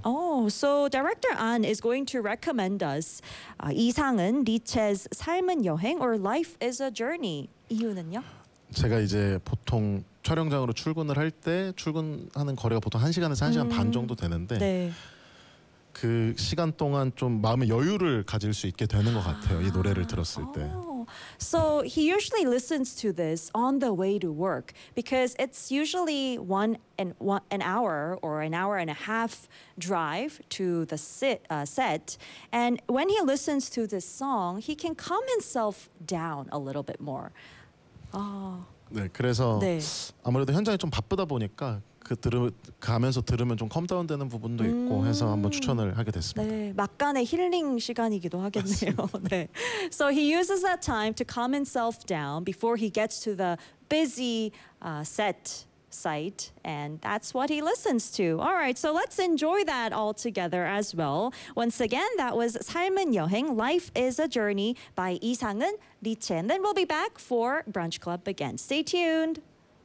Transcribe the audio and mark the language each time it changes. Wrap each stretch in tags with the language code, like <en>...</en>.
<en>Oh, so director An is going to recommend us 이상은 리체's 삶은 여행 or Life is a Journey.</en> <ko>이유는요? 제가 이제 보통 촬영장으로 출근을 할 때 출근하는 거리가 보통 1시간에서 1시간 반 정도 되는데 네. 그 시간 동안 좀 마음의 여유를 가질 수 있게 되는 것 같아요. 이 노래를 들었을 때.</ko> <en>So he usually listens to this on the way to work because it's usually an hour or an hour and a half drive to the set. And when he listens to this song, he can calm himself down a little bit more.</en> <ko>네, 그래서 네. 아무래도 현장이 좀 바쁘다 보니까 가면서 들으면 좀 컴다운되는 부분도 있고 해서 한번 추천을 하게 됐습니다. 네, 막간의 힐링 시간이기도 하겠네요. 네.</ko> <en>So he uses that time to calm himself down before he gets to the busy set site, and that's what he listens to. All right, so let's enjoy that all together as well. Once again, that was 삶은 여행, Life is a Journey by 이상은, 리체. And then we'll be back for Brunch Club again. Stay tuned.</en>